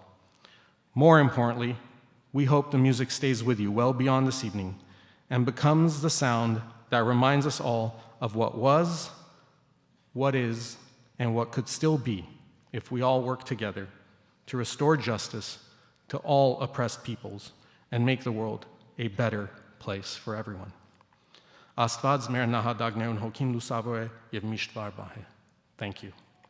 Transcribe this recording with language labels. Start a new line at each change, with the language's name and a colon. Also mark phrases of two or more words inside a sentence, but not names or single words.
English: More importantly, we hope the music stays with you well beyond this evening and becomes the sound that reminds us all of what was, what is, and what could still be if we all work together to restore justice to all oppressed peoples and make the world a better place for everyone.
Armenian: Աստված մեր նահատակներուն հոգին լուսավոր է եւ միշտ վարպահ է.
English: Thank you.